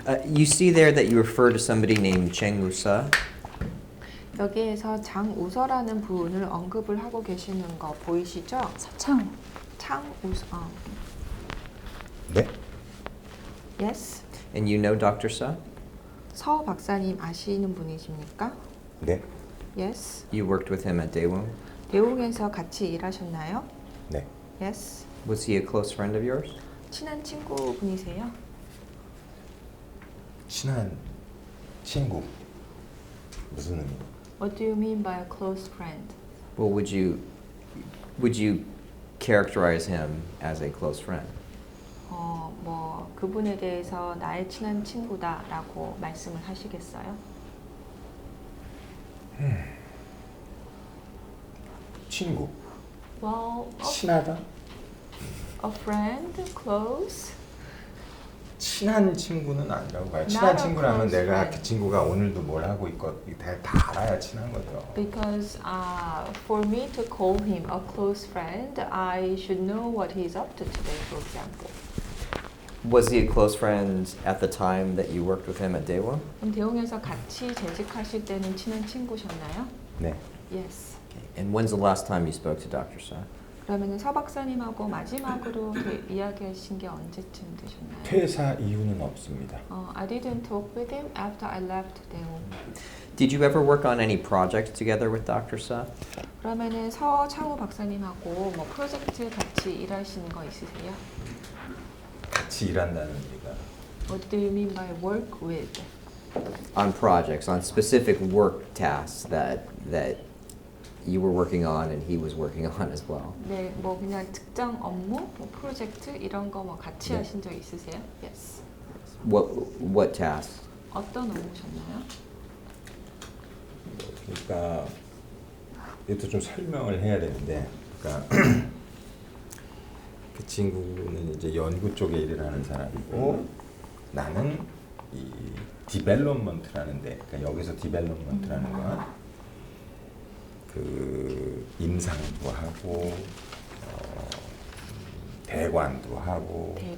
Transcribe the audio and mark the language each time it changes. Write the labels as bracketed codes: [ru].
[en] You see there that you refer to somebody named Cheng Usa. [ko] 여기에서 장우서라는 분을 언급을 하고 계시는 거 보이시죠? 서창우. 창우서. 네? [en] Yes. And you know Dr. Sa? [ko] 서 박사님 아시는 분이십니까? 네? [en] Yes. You worked with him at Daewoong. [ko] 대웅에서 같이 일하셨나요? 네. [en] Yes. Was he a close friend of yours? [ko] 친한 친구분이세요? 친한 친구. 무슨 의미? [en] What do you mean by a close friend? Well, would you characterize him as a close friend? [ko] 뭐 그분에 대해서 나의 친한 친구다라고 말씀을 하시겠어요? 친구. [en] Well, [ko] 친하다? [en] a friend, close. [ko] 친한 친구는 아니라고 봐요. [en] Not [ko] 친한 [en] a [ko] 친구라면 [en] close [ko] 내가 [en] friend. [ko] 그 친구가 오늘도 뭘 하고 있고 다 알아야 친한 거죠. [en] Because for me to call him a close friend, I should know what he's up to today, for example. Was he a close friend at the time that you worked with him at Daewoong? [ko] 그럼 대웅에서 같이 재직하실 때는 친한 친구셨나요? 네. [en] Yes. Okay. And when's the last time you spoke to Dr. Sa? [ko] 그러면은 서 박사님하고 마지막으로 이야기하신 게 언제쯤 되셨나요? 퇴사 이유는 없습니다. [en] I didn't talk with him after I left Daewoong. Did you ever work on any projects together with Dr. Sa? [ko] 그러면은 서창우 박사님하고 뭐 프로젝트 같이 일하시는 거 있으세요? 같이 일한다는 얘기가 [en] What do you mean by work with? On projects, on specific work tasks that you were working on and he was working on as well. [ko] 네, 뭐 그냥 특정 업무, 뭐 프로젝트 이런 거 뭐 같이 네. 하신 적 있으세요? [en] Yes. What tasks? [ko] 어떤 업무셨나요? 그러니까 이것도 좀 설명을 해야 되는데 그러니까 그 친구는 이제 연구 쪽에 일을 하는 사람이고 나는 이 디벨롭먼트라는 데 그러니까 여기서 디벨롭먼트라는 건 그 임상도 하고 대관도 하고